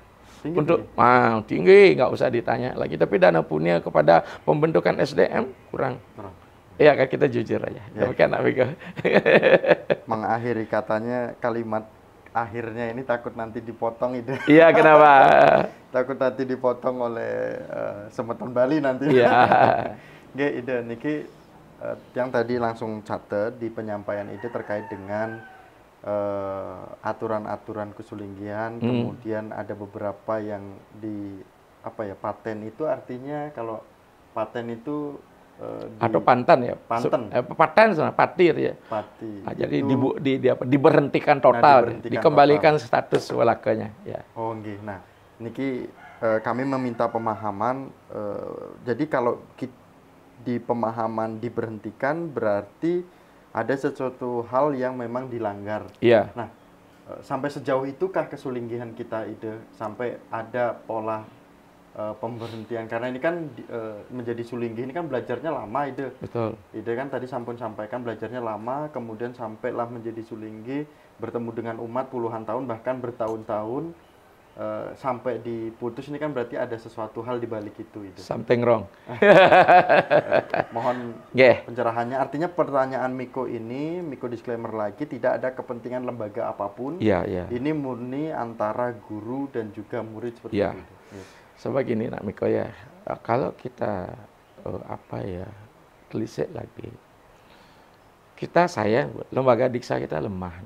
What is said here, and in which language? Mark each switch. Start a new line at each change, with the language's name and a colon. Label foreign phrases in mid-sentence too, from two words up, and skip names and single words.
Indonesian: Tinggi, nggak usah ditanya lagi. Tapi dana punya kepada pembentukan SDM kurang. Iya kan, kita jujur aja. Demikian nak Miko. Mengakhiri katanya kalimat akhirnya ini takut nanti dipotong itu. Iya, kenapa? Takut nanti dipotong oleh semeton Bali nanti. Iya. Nggih, ide niki yang tadi langsung catat di penyampaian ide terkait dengan aturan-aturan kesulinggihan, kemudian ada beberapa yang di paten itu artinya kalau paten itu atau pantan ya, paten sama patir ya. Pati. Nah, jadi diberhentikan total, dikembalikan total. Status walakanya. Ya. Oh, nggih. Nah, niki kami meminta pemahaman. Jadi kalau di pemahaman diberhentikan berarti ada sesuatu hal yang memang dilanggar. Iya. Nah, sampai sejauh itukah kesulinggihan kita ide sampai ada pola pemberhentian, karena ini kan menjadi sulinggi ini kan belajarnya lama ide. Betul. Ide kan tadi sampun sampaikan belajarnya lama, kemudian sampailah menjadi sulinggi, bertemu dengan umat puluhan tahun bahkan bertahun-tahun sampai diputus, ini kan berarti ada sesuatu hal di balik itu.
English: Something wrong.
Indonesian: Mohon pencerahannya. Artinya pertanyaan Miko ini, Miko disclaimer lagi, tidak ada kepentingan lembaga apapun. Ini murni antara guru dan juga murid seperti itu. Sebab gini nak Miko ya, kalau kita telisik lagi, kita sayang lembaga diksa kita lemah, nak.